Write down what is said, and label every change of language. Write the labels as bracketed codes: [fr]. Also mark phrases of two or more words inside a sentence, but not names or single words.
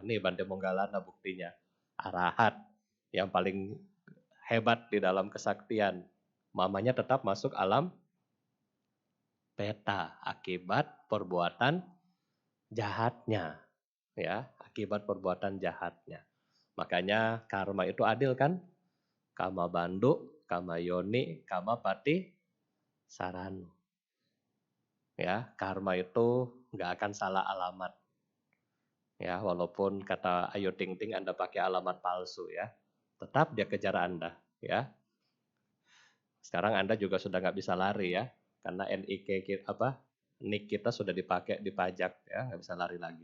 [id] Nih Bante Monggalana buktinya. Arahat yang paling hebat di dalam kesaktian. mamanya tetap masuk alam peta akibat perbuatan jahatnya, ya, akibat perbuatan jahatnya. Makanya karma itu adil kan? [pi] Kama bandu, kama yoni, kama pati saranu. [id] Ya, karma itu nggak akan salah alamat. Ya, walaupun kata Ayu Ting Ting Anda pakai alamat palsu ya, tetap dia kejar Anda ya. Sekarang Anda juga sudah nggak bisa lari ya, karena NIK kita sudah dipakai dipajak ya, nggak bisa lari lagi.